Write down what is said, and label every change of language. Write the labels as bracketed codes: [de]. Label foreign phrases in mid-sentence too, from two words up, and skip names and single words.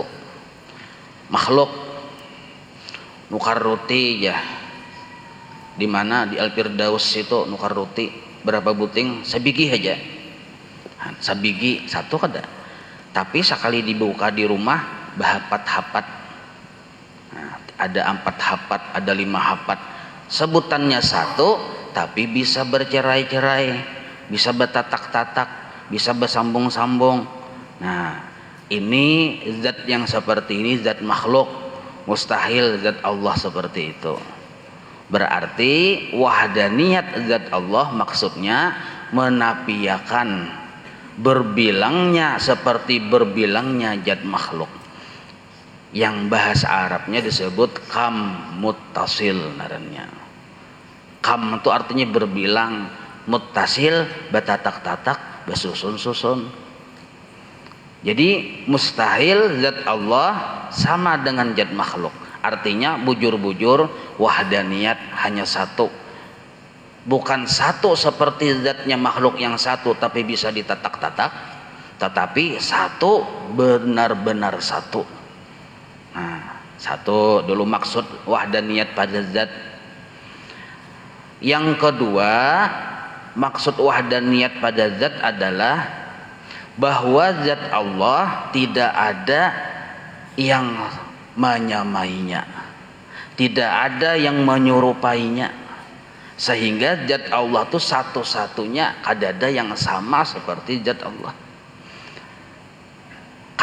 [bjn] Makhluk nukar roti ya, di mana di Al-Firdaus itu nukar roti berapa buting? Sabigi aja, sabigi satu kada, tapi sekali dibuka di rumah bahapat-hapat. Ada 4 hapat, ada 5 hapat. [id] Sebutannya satu, tapi bisa bercerai-cerai, bisa bertatak-tatak, bisa bersambung-sambung. Nah, ini zat yang seperti ini zat makhluk. Mustahil zat Allah seperti itu. Berarti wahdaniyat zat Allah maksudnya menafiyakan berbilangnya seperti berbilangnya zat makhluk. Yang bahasa Arabnya disebut [ar] كم متصل [id] narannya. Kam itu artinya berbilang, muttasil batatak-tatak besusun-susun. Jadi mustahil zat Allah sama dengan zat makhluk. Artinya bujur-bujur wahdaniyat hanya satu. Bukan satu seperti zatnya makhluk yang satu tapi bisa ditatak-tatak, tetapi satu benar-benar satu. Nah, satu dulu maksud wahdaniyat pada zat. Yang kedua, maksud wahdaniyat pada zat adalah bahwa zat Allah tidak ada yang menyamainya, tidak ada yang menyerupainya, sehingga zat Allah itu satu-satunya, [bjn] kada ada [id] yang sama seperti zat Allah.